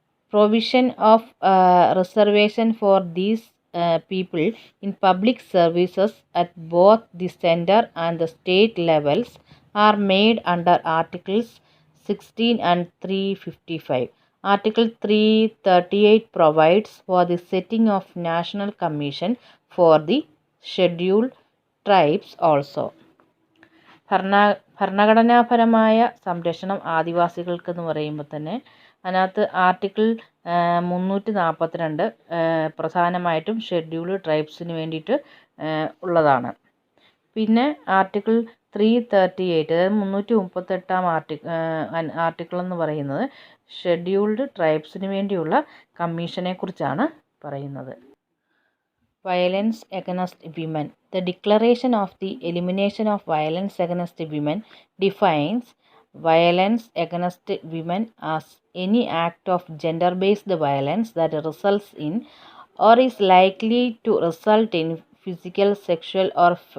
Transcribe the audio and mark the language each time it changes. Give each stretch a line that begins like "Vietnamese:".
English: Provision of reservation for these people in public services at both the center and the state levels are made under Articles 16 and 355. Article 338 provides for the setting of National Commission for the Scheduled Tribes also.
Malayalam: ഭരണഘടനാപരമായ സംരക്ഷണം ആദിവാസികൾക്കെന്ന് പറയുമ്പോൾ തന്നെ അതിനകത്ത് article 342 പ്രധാനമായിട്ടും scheduled ട്രൈബ്സിന് വേണ്ടിയിട്ട് ഉള്ളതാണ്. പിന്നെ article 338 അതായത് 338 ആർട്ടിക്കിൾ എന്ന് പറയുന്നത് ഷെഡ്യൂൾഡ് ട്രൈബ്സിന് വേണ്ടിയുള്ള കമ്മീഷനെ കുറിച്ചാണ് പറയുന്നത്.
English: Violence against women. The Declaration of the Elimination of Violence Against Women defines violence against women as any act of gender-based violence that results in or is likely to result in physical, sexual, or